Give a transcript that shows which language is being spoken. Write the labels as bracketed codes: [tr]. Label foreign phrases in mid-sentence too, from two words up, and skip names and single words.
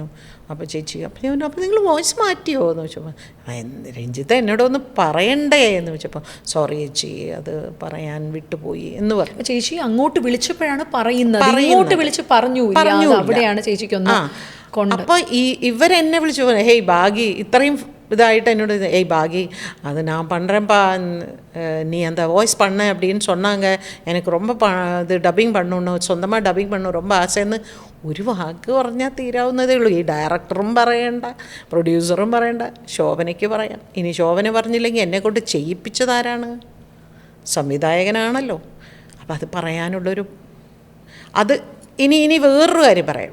[ml] അപ്പോൾ ചേച്ചി അപ്പോൾ നിങ്ങൾ വോയിസ് മാറ്റിയോ എന്ന് ചോദിച്ചപ്പോൾ, രഞ്ജിത്ത് എന്നോടൊന്ന് പറയണ്ടേ എന്ന് ചോദിച്ചപ്പോൾ, സോറി ചേച്ചി അത് പറയാൻ വിട്ടുപോയി എന്ന് പറഞ്ഞു. ചേച്ചി അങ്ങോട്ട് വിളിച്ചപ്പോഴാണ് പറയുന്നത്, ഇങ്ങോട്ട് വിളിച്ച് പറഞ്ഞു അവിടെയാണ് ചേച്ചിക്കൊന്ന്. അപ്പോൾ ഇവരെന്നെ വിളിച്ചു, ഹേയ് ഭാഗ്യ, ഇത്രയും [ta] இதாகிட்டு என்னோட ஏய் பாகி அது நான் பண்ணுறேன்ப்பா, நீ அந்த வாய்ஸ் பண்ண அப்படின்னு சொன்னாங்க, எனக்கு ரொம்ப இது டப்பிங் பண்ணணும், சொந்தமாக டப்பிங் பண்ணணும் ரொம்ப [ml] ആശയെന്ന് ഒരു വാക്ക് പറഞ്ഞാൽ തീരാവുന്നതേ ഉള്ളൂ. ഈ ഡയറക്ടറും പറയണ്ട, പ്രൊഡ്യൂസറും പറയണ്ട, ശോഭനയ്ക്ക് പറയാം. ഇനി ശോഭന പറഞ്ഞില്ലെങ്കിൽ എന്നെക്കൊണ്ട് ചെയ്യിപ്പിച്ചതാരാണ്? സംവിധായകനാണല്ലോ. അപ്പം അത് പറയാനുള്ളൊരു അത് ഇനി വേറൊരു കാര്യം പറയാം.